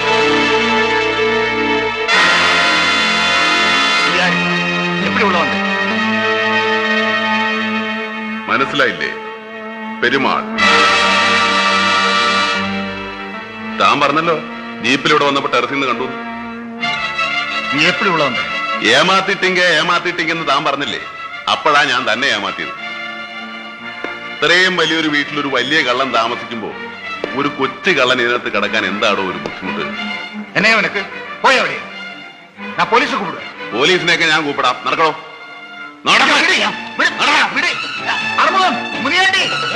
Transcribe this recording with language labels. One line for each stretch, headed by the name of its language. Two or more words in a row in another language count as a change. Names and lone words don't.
Tamil: எப்படி உள்ள வந்து?
Malayalam: മനസ്സിലായില്ലേ? പെരുമാൾ. താൻ പറഞ്ഞല്ലോ ജീപ്പിലൂടെ വന്നപ്പോ ടെറസിൽ നിന്ന് കണ്ടു.
Tamil: நீ எப்படி உள்ள வந்த?
Malayalam: ഏമാത്തിട്ടിങ്ങെന്ന് താൻ പറഞ്ഞില്ലേ? അപ്പോഴാ ഞാൻ തന്നെ ഏമാത്തിയത്. ഇത്രയും വലിയൊരു വീട്ടിലൊരു വലിയ കള്ളൻ താമസിക്കുമ്പോ ഒരു കൊച്ചു കള്ളൻ ഇതിനകത്ത് കിടക്കാൻ എന്താണോ ഒരു ബുദ്ധിമുട്ട്?
Tamil: என்ன உனக்கு? போய் அப்படியே. நான் போலீஸை கூப்பிடுவேன்.
Malayalam: പോലീസിനെയൊക്കെ ഞാൻ കൂപ്പിടാം. നടക്കണോ? നടക്കണം. அறுமுகம், முனியாண்டி.